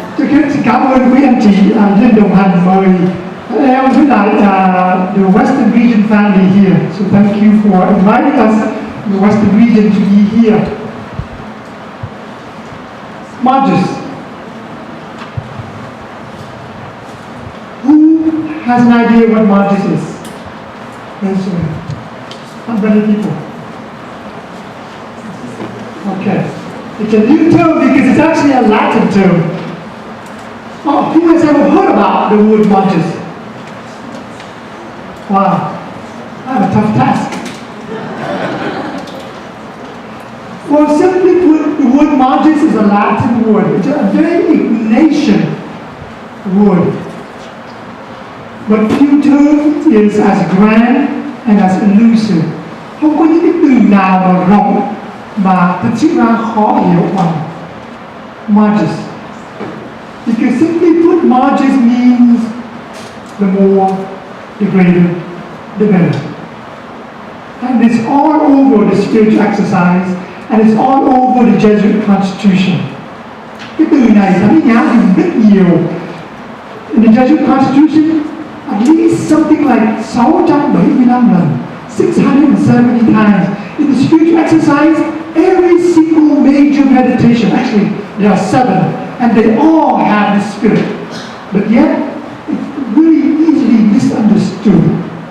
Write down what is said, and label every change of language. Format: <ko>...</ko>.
<vi>Xin cảm ơn quý anh chị lên đồng hành mời em với lại the Western Region family here.</vi> <en>So thank you for inviting us, the Western Region, to be here. Magis. Who has an idea what Magis is? Yes, not many people. Okay. It's a new term because it's actually a Latin term. Oh, who has ever heard about the word Magis? Wow, I have a tough task. Well, simply put, the word Magis is a Latin word. It's a very Ignatian word. But few terms is as grand and as elusive.</en> <vi>Không có những cái từ nào mà rộng mà thật sự ra khó hiểu bằng Magis.</vi> <en>Because simply put, Magis means the more, the greater, the better. And it's all over the spiritual exercise, and it's all over the Jesuit constitution.</en> <vi>Cái từ này Thánh Nhã dùng rất nhiều.</vi> <en>In the Jesuit constitution, at least something like 675 lần, 670 times. In the spiritual exercise, every single major meditation, actually there are 7, and they all have this spirit, but yet it's really easily misunderstood.</en>